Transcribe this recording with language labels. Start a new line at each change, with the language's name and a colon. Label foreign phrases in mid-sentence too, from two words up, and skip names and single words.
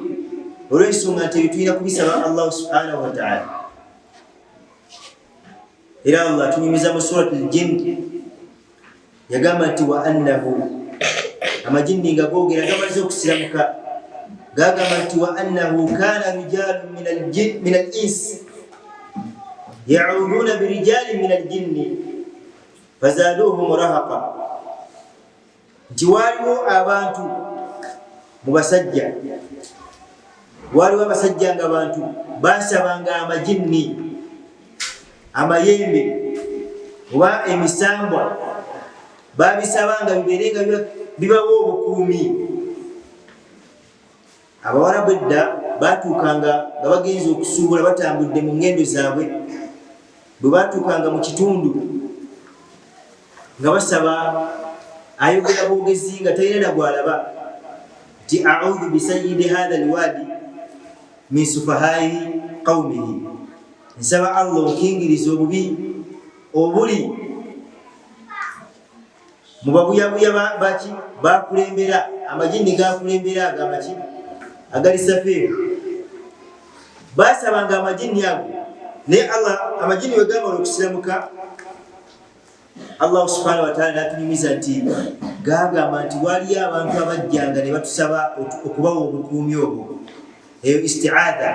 Ganda: Olw'ensonga nti ebyo tulina kubisaba Allah
Arabic: سبحانه وتعالى.
Ganda: Era Allah tunyumiza mu surat al-Jinn yagamba nti
Arabic: وأنه,
Ganda: amajinni nga googera gamaze okusiramuka, gagamba nti
Arabic: وأنه كان رجال من الإنس يعوذون برجال من الجن فزادهم رهقا,
Ganda: nti waliwo abantu mu basajja, waliwo abasajja nga abantu basabanga amajinni, amayembe oba emisambwa, babisabanga bibeerenga bibawo obukuumi. Abawarabu edda batuukanga nga bagenza okusuubula batambudde mu ngendo zaabwe, bwe batuukanga mu kitundu nga basaba, ayogera bwogezi nga talina na gwalaba, nti
Arabic: أعوذ بسيد هذا الوادي من سفهاء قومه,
Ganda: nsaba Allah onkingiriza obubi obuli mu babuyabuya baki bakulembera, amajini gakulembera agamaki agali safeeru. Basabanga amajini ago, naye Allah amajini we gamala okusiramuka, Allah
Arabic: سبحانه وتعالى
Ganda: natunyumiza nti gagamba nti waliyo abantu abajjanga ne batusaba okubawa obukuumi obwo, eyo isti'adha.